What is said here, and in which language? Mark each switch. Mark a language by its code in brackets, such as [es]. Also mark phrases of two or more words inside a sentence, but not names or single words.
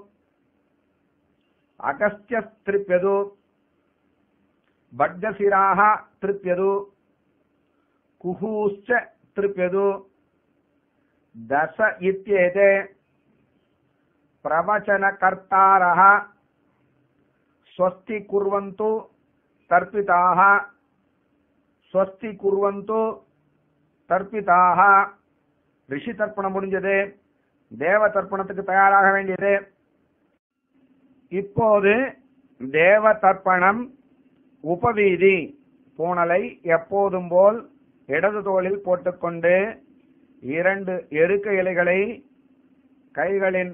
[sa] अगस्त्यस्तृप्यदु भड्गशिराः तृप्यदु कुहूश्च तृप्यदु दश इत्येते प्रवचनकर्तारः स्वस्ति कुर्वन्तु तर्पिताः स्वस्ति कुर्वन्तु तर्पिताः. [ta] ரிஷி தர்ப்பணம் முடிஞ்சது, தேவ தர்ப்பணத்துக்கு தயாராக வேண்டியது. இப்போது தேவ தர்ப்பணம் உபவீதி. பூணலை எப்போதும் போல் இடது தோளில் போட்டுக்கொண்டு 2 எருக்க இலைகளை கைகளின்